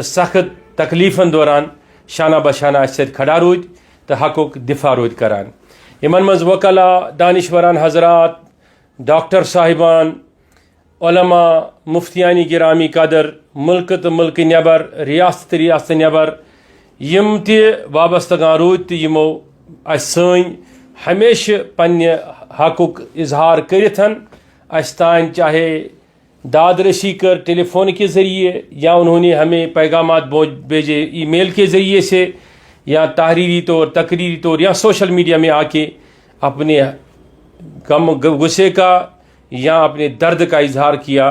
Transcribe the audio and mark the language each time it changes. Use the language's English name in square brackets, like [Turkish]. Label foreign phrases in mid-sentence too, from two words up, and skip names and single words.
[Kashmiri] सख्त तकलीफन दौरान शाना बशाना खड़ा रूद तो हकुक दिफा रूद करान यमन मज वकला दानिशवरान हजरात डॉक्टर साहिबान उलमा मुफ्तियानी गिरामी कदर मुल्क तो मुल्क नबर रियासत नबर यम ते वाबस्तगान रूद [Urdu] तो यमो सन हमेशा पन्ने हकुक इजहार करिथन अस्तान چاہے داد رسی کر ٹیلیفون کے ذریعے یا انہوں نے ہمیں پیغامات بھیجے ای میل کے ذریعے سے یا تحریری طور تقریری طور یا سوشل میڈیا میں آکے اپنے غم غصے کا یا اپنے درد کا اظہار کیا.